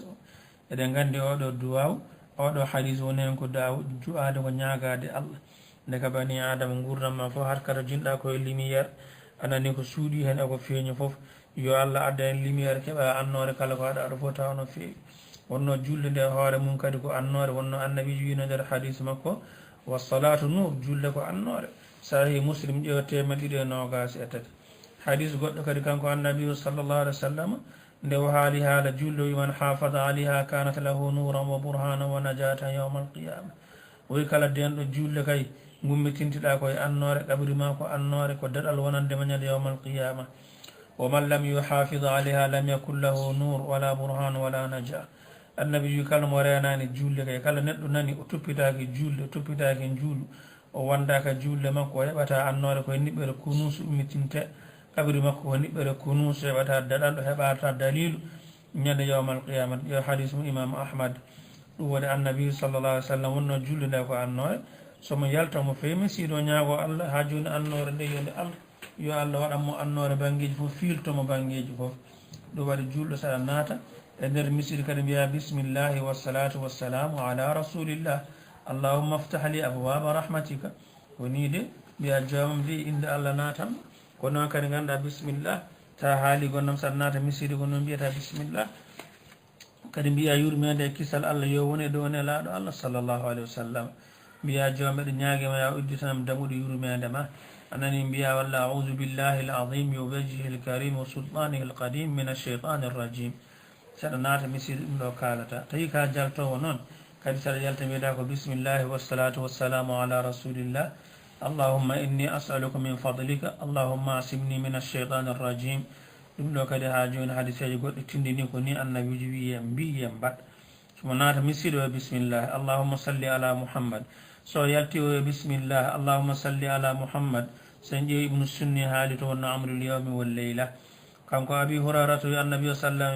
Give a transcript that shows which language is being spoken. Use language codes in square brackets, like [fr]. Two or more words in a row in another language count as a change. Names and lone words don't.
[ff] o eɗen gandi oɗo duwaw oɗo hadis woni hen ko du'ade ko ñaagade Allah ndeka [ar] بني آدم [ff] gurdam ma fof har kata jinɗa koye lumiére anani ko suuɗi hen eko feeñi foof yo Allah adda hen lumiére keeɓa annore kala ko aɗa fof taw no feewi wonno julde nde hoore mum kadi ko annore wonno annabiji wino nder hadis makko [ar] والصلاة نور [ff] julde ko annore sahih muslim ƴeewa 223 hadis goɗɗo kadi kanko annabi [ar] صلى الله عليه وسلم [ff] nde o haali haala julde wi [ar] من حافظ عليها كانت له نورا وبرهانا ونجاة يوم [ff] alqiyama woyi kala denɗo julde kay gummitintiɗa koye annore ɗaɓri ma ko annore ko daɗal wonandema ñande yawma [ar] القيامة ومن لم يحافظ عليها لم يكن له نور ولا برهان ولا نجاة [ff] annabi wi kala mo renani julde kay kala neɗɗo nani o toppitaki julde o toppitaki juulu o wandaka julde makko o heɓata annore koye niɓɓere kunusu ummitinte kabri makko ko niɓɓere kunus heɓata daɗal o heɓata dalilu ñande [ar] يوم القيامة [ff] yo hadis mu imam ahmad ɗum woni annabi [ar] صلى الله عليه وسلم [ff] wonno julde nde ko annore somo yalta mo fewi mi siɗo ñaago Allah ha joni annore nde yonde Allah yo Allah waɗanmo annore banggueji fof filtomo banggueji fof ɗum waɗi julɗo saɗa naata e nder misiri kadi mbiya [ar] بسم الله والصلاة والسلام على رسول الله اللهم افتح لي أبواب رحمتك [ff] woni de mbiya joomam de inde Allah natam ko noon kadi ganduɗa bisimillah ta haali gonnam saɗa naata misiri ko noon mbiyata bisimillah kadi mbiya yurmede e kisal Allah yo woni e dow nelaɗo Allah [ar] صلى الله عليه وسلم [ff] mbiya joombeɗe ñaaguema ya udditanam damuɗo yurmede ma anani mbiya walla [ar] أعوذ بالله العظيم وبوجهه الكريم وسلطانه القديم من الشيطان الرجيم [ff] saɗa naata misiri ɗum ɗo kalata tawi ka jaltowo noon kadi saɗa yalta mbiyeɗa ko [ar] بسم الله والصلاة والسلام على رسول الله اللهم إني أسألك من فضلك اللهم أعصمني من الشيطان الرجيم [ff] ɗum ɗo kadi ha joni hadiseji goɗɗo tindini ko ni annabiji wiyem mbiyem mbaɗ somo naata misiɗo e [ar] بسم الله اللهم صل على محمد [ff] so yalti o e [ar] بسم الله اللهم صل على محمد [ff] sen ƴeewi ibnu sunni haali to wonno amrul yawmi wal leyla kanko abi hurairata wi annabi sallam